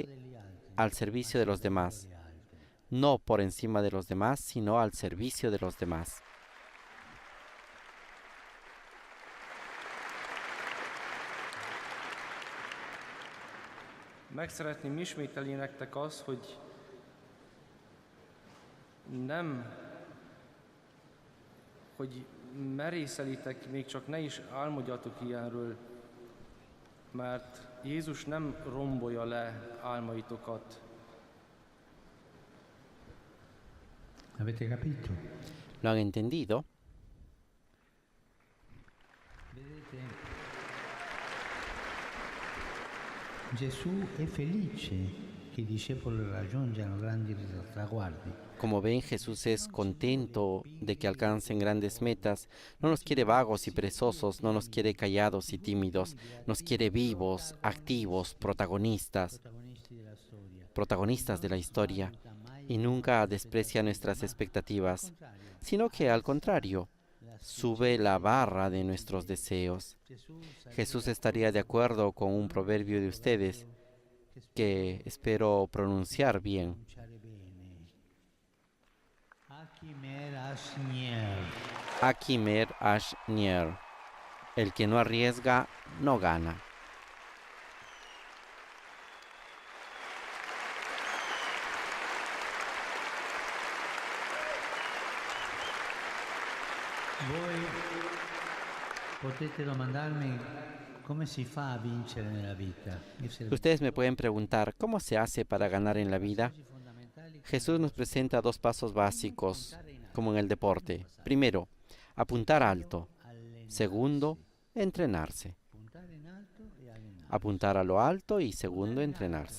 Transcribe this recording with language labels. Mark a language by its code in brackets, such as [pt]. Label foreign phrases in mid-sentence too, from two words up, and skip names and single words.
[it] degli altri, [es] al servicio de los demás. [it] gli altri. [es] No por encima de los demás, sino al servicio de los demás. [hu] Meg szeretném ismételni nektek azt, hogy hogy merészelitek, még csak ne is álmodjatok ilyenről, mert Jézus nem rombolja le álmaitokat. [it] Avete capito? [es] ¿Lo han entendido? [it] Vedete, Gesù è felice che i discepoli raggiungano grandi traguardi. [es] Como ven, Jesús es contento de que alcancen grandes metas. No nos quiere vagos y perezosos, no nos quiere callados y tímidos. Nos quiere vivos, activos, protagonistas de la historia. Y nunca desprecia nuestras expectativas, sino que al contrario, sube la barra de nuestros deseos. Jesús estaría de acuerdo con un proverbio de ustedes que espero pronunciar bien. [hu] Akimer Ashnier. [es] El que no arriesga, no gana. [it] Voi potete domandarmi come si fa a vincere nella vita. [es] Ustedes me pueden preguntar, ¿cómo se hace para ganar en la vida? Jesús nos presenta dos pasos básicos, como en el deporte. Primero, apuntar alto. Segundo, entrenarse. Apuntar a lo alto y segundo, entrenarse.